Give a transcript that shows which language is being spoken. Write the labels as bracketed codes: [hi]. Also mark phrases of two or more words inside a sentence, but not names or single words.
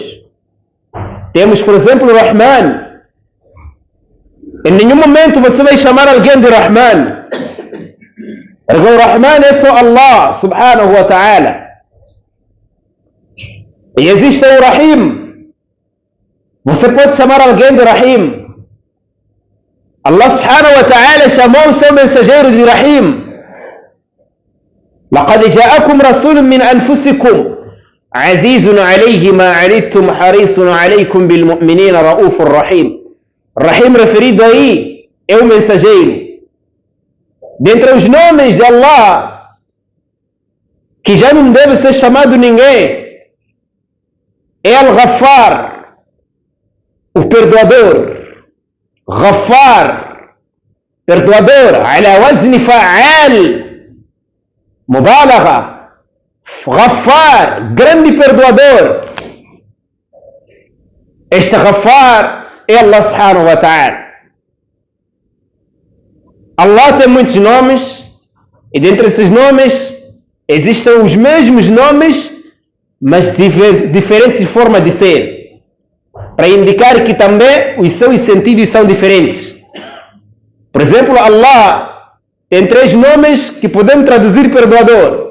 [pt] Temos, por exemplo, o Rahman. Em nenhum momento você vai chamar alguém de Rahman. Porque o Rahman é só Allah [ar] سبحانه وتعالى. [pt] E existe o Rahim. Você pode chamar alguém de Rahim. Allah [ar] سبحانه وتعالى [pt] chamou o seu mensageiro de Rahim. [ar] لقد جاءكم رسول من أنفسكم عزيز عليه ما عنتم حريص عليكم بالمؤمنين رؤوف رحيم. [pt] Rahim referido aí é o mensageiro. Dentre os nomes de Allah, que já não deve ser chamado ninguém, é Al-Ghaffar, o perdoador. Ghaffar, perdoador. [ar] على وزن فعال, مبالغة. [pt] Ghaffar, grande perdoador. Este Ghaffar é Allah [ar] سبحانه وتعالى. [pt] Allah tem muitos nomes, e dentre esses nomes existem os mesmos nomes, mas diferentes formas de ser, para indicar que também os seus sentidos são diferentes. Por exemplo, Allah tem 3 nomes que podemos traduzir perdoador.